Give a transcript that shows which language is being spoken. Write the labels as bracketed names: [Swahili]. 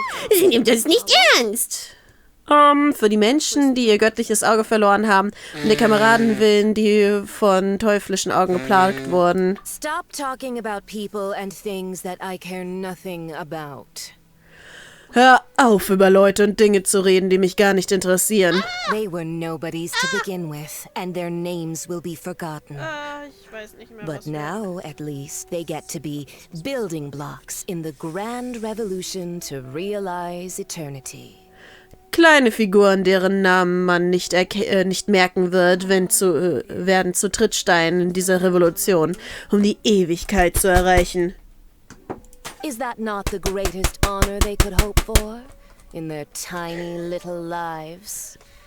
[German] Sie nimmt es nicht ernst. Für die Menschen, die ihr göttliches Auge verloren haben, und die Kameraden willen, die von teuflischen Augen geplagt wurden. [English] Stop talking about people and things that I care nothing about. [German] Hör auf, über Leute und Dinge zu reden, die mich gar nicht interessieren. [English] They were nobodies to begin with, and their names will be forgotten. But now, at least, they get to be building blocks in the grand revolution to realize eternity. [German] Kleine Figuren, deren Namen man nicht merken wird, werden zu Trittsteinen dieser Revolution, um die Ewigkeit zu erreichen. [English] Is that not the greatest honor they could hope for in their tiny little lives?